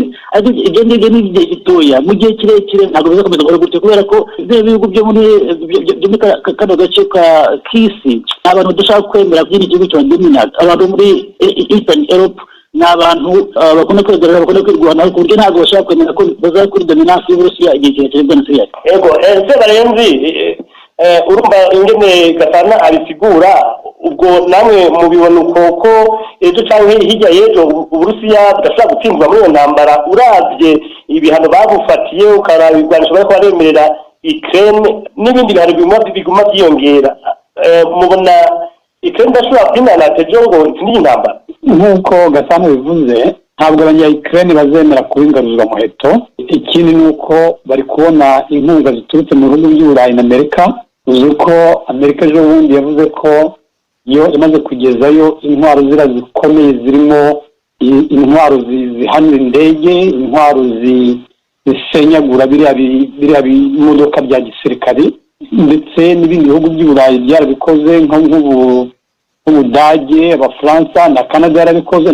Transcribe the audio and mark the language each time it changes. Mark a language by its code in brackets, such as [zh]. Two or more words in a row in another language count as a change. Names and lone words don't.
[rw] Ariko ibyo ngibyo ni igihe gitoya. Mu gihe kirekire ntabwo bizakomeza gukora gutyo, kubera ko ibihugu byo muri kano gace k'isi abantu badashaka kwemera by'iki gihugu cya dominant. Abantu muri Eastern Europe ni abantu bakunda kwegerera, bakunda kwirwanaho, ku buryo ntabwo bashaka kwemera ko bazakora dominance y'Uburusiya igihe kirekire bwa Syria. [rn] Ego ese barenzi urumva ingene Gasana abisigura, ubwo namwe mubibona uko ejo cyangwa hirya y'ejo Uburusiya budashobora gutsindwa muri iyo ntambara, uravye ibihano babufatiye, ukaraba ibigwanisho bariko baremerera Ukraine n'ibindi bihano biguma byiyongera, mubona Ukraine idashobora kwinanata ejo ngo itsinde intambara? [rw] Nk'uko Gasana bivuze, ntabwo abanya-Ukraine bazemera kuba ingaruzwamuheto. Ikindi ni uko bari kubona inkunga ziturutse mu bihugu by'Uburayi na Amerika. Uzi ko Amerika ejo bundi yavuze ko yo imaze kugezayo intwaro zikomeye, zirimo intwaro zihanura indege, intwaro zisenyagura biriya bimodoka bya gisirikare, ndetse n'ibindi bihugu by'Uburayi byarabikoze nk'Ubudage, Abafaransa na Canada yarabikoze.